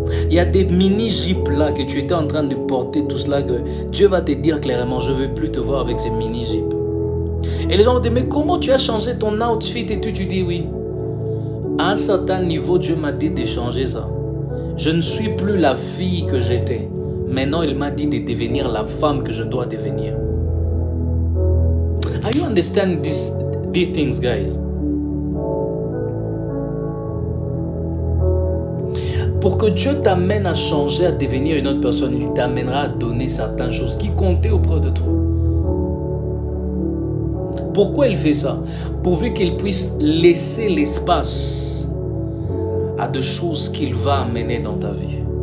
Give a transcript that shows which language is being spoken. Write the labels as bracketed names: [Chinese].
[French] Il y a des mini-jupes là que tu étais en train de porter, tout cela, que Dieu va te dire clairement, je ne veux plus te voir avec ces mini-jupes. Et les gens vont te dire, mais comment tu as changé ton outfit et tout? Tu dis oui. À un certain niveau, Dieu m'a dit de changer ça. Je ne suis plus la fille que j'étais. Maintenant, il m'a dit de devenir la femme que je dois devenir. [English] Are you understand these things, guys? [French] Pour que Dieu t'amène à changer, à devenir une autre personne, il t'amènera à donner certaines choses qui comptaient auprès de toi. Pourquoi il fait ça? Pourvu qu'il puisse laisser l'espace à des choses qu'il va amener dans ta vie.